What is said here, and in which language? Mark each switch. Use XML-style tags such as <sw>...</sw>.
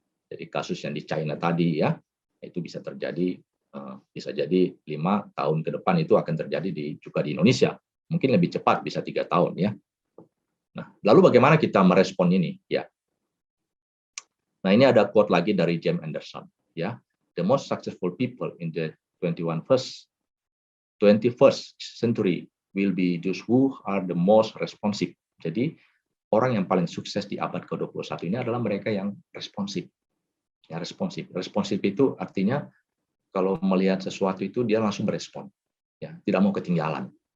<id>Jadi kasus yang di China tadi ya, itu bisa terjadi bisa jadi 5 tahun ke depan itu akan terjadi juga di Indonesia. Mungkin lebih cepat, bisa 3 tahun ya. Nah, lalu bagaimana kita merespon ini ya? Nah, ini ada quote lagi dari James Anderson ya.</id> <en>The most successful people in the 21st century will be those who are the most responsive.</en> <id>Jadi orang yang paling sukses di abad ke-21 ini adalah mereka yang responsif. Ya, responsif. Responsif itu artinya kalau melihat sesuatu itu dia langsung berespon. Ya, tidak mau ketinggalan.</id>